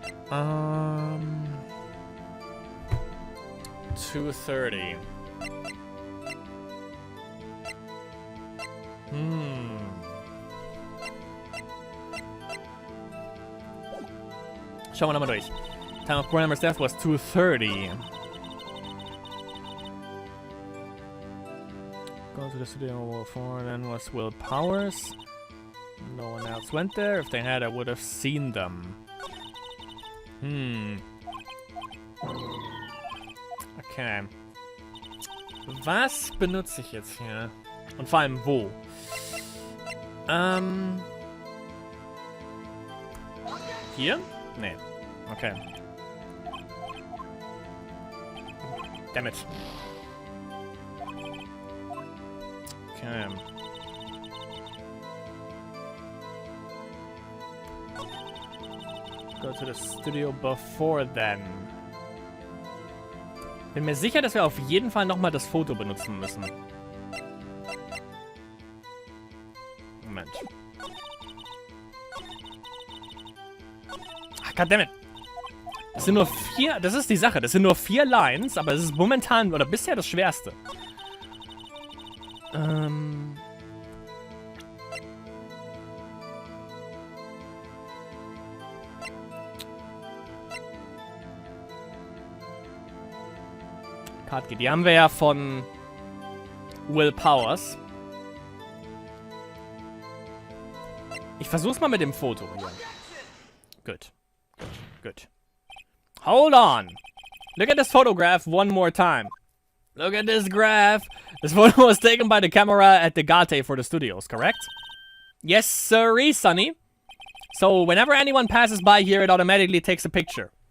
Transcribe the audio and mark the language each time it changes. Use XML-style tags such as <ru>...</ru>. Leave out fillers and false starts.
<en>Um, 2:30.</en> <de>Schauen wir nochmal durch.</de> <en>Time of Hammer's death was 2:30. Go to the studio before then was Will Powers. No one else went there. If they had, I would have seen them. Okay.</en> <de>Was benutze ich jetzt hier? Und vor allem wo? Hier? Nee. Okay.</de> <en>Damn it. Okay. Go to the studio before then.</en> <de>Bin mir sicher, dass wir auf jeden Fall nochmal das Foto benutzen müssen. Moment. Ach,</de> <en>goddammit.</en> <de>Das sind nur 4, das ist die Sache, das sind nur 4 Lines, aber es ist momentan, oder bisher das Schwerste. Cardkey, die haben wir ja von Will Powers. Ich versuch's mal mit dem Foto hier.</de> <en>Good. Good. Hold on. Look at this photograph one more time. Look at this graph. This photo was taken by the camera at the Gate for the studios, correct? Yes, sirree, Sonny. So whenever anyone passes by here, it automatically takes a picture.</en>